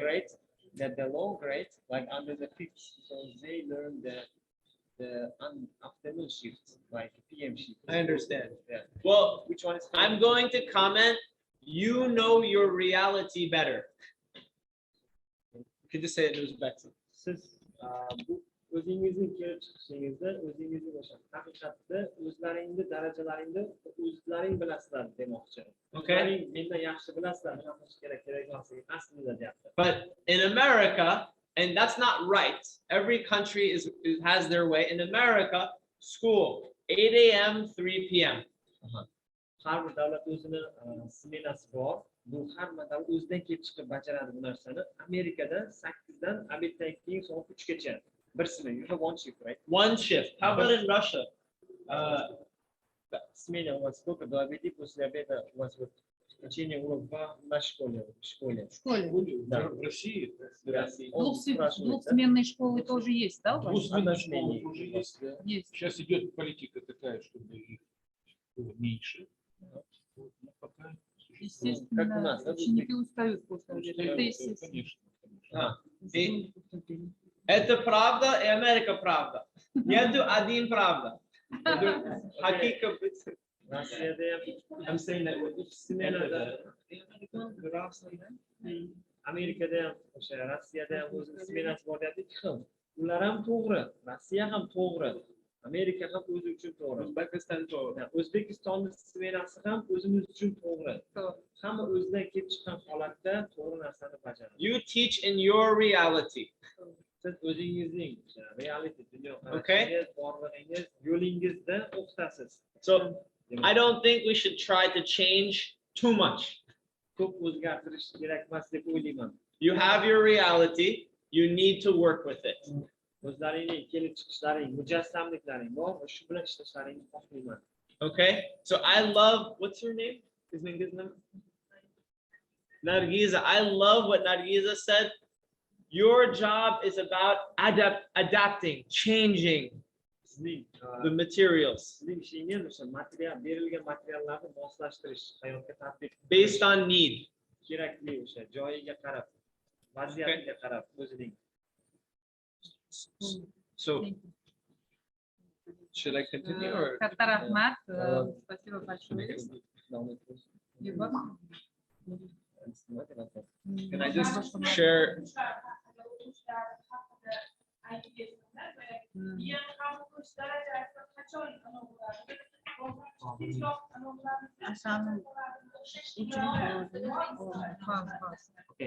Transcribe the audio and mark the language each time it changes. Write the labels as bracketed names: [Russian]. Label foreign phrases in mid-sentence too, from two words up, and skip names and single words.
[English] grade, that the low grade, like under the 5th, so they learn the afternoon shift, like PM shift. I understand. Yeah. Well, Which one is? I'm going to comment. You know your reality better. You can just say it in Uzbek. [Uzbek] Siz bu o'zingizning kelib chiqishingizda o'zingizni o'sha haqiqatda o'zlaringni darajalaringni o'zlaring bilasizlar demoqchi. [English] Okay. [Uzbek] O'zlaring mendan yaxshi bilasizlar, nima qilish kerak emasligi aslida deyapti. [English] But in America, and that's not right. Every country has their way. In America, school 8 a.m. 3 p.m. [Uzbek] Har bir davlat o'zini smenasi bor. Bu har bir davlat o'zidan kelib chiqib bajaradi bu narsani. Amerikada 8 dan obeddan keyin soat 3 gacha. Bir smena, [English] you have 1 shift, right? 1 shift. How about in Russia? [Russian] Смена у вас сколько до обеда, после обеда у вас вот течение урока на школе. В школе. Да. В России. Двухсменные школы тоже есть, да? у вас? Двухсменная школа уже есть. Да. Есть. Сейчас идет политика такая, чтобы их было меньше. Вот, но пока Естественно, Как у нас, да, ученики устают после обеда. Это устают, естественно. конечно. И это правда, и Америка правда. Нету один правда. [Uzbek] Hakika. Rossiyada ham, [English] I'm saying that with [Uzbek] smenada Amerikada ham, o'sha Rossiyada ham o'zini smenasi bor deyapti, 2 xil. Ular ham to'g'ri, Rossiya ham to'g'ri, Amerika ham o'zi uchun to'g'ri. O'zbekiston to'g'ri. O'zbekistonning smenasi ham o'zimiz uchun to'g'ri. Hamma o'zidan kelib chiqqan holatda to'g'ri narsani bajaradi. [English] You teach in your reality. [Uzbek] Siz o'zingizning reality [English] Okay. [Uzbek] borlig'ingiz, yo'lingizda o'qitasiz. [English] So I don't think we should try to change too much. [Uzbek] Ko'p o'zgartirish kerak emas deb o'ylayman. [English] You have your reality. You need to work with it. [Uzbek] O'zlaringning kelib chiqishlaring, mujassamliklaring bor va shu bilan ishlashlaringni xohlayman. [English] Okay. So I love, what's your name? [Uzbek] Ismingiz nima? Nargiza. [English] I love what Nargiza said. Your job is about adapting, changing the materials [Uzbek] Sizning ishingiz o'sha material, berilgan materiallarni moslashtirish, hayotga tatbiq [English] based on need. [Uzbek] kerakli o'sha joyiga qarab, vaziyatiga qarab o'zining. [English] So should I continue or? [Uzbek] Katta rahmat. [Russian] Спасибо большое. Егор? [English] Can I just share? Okay.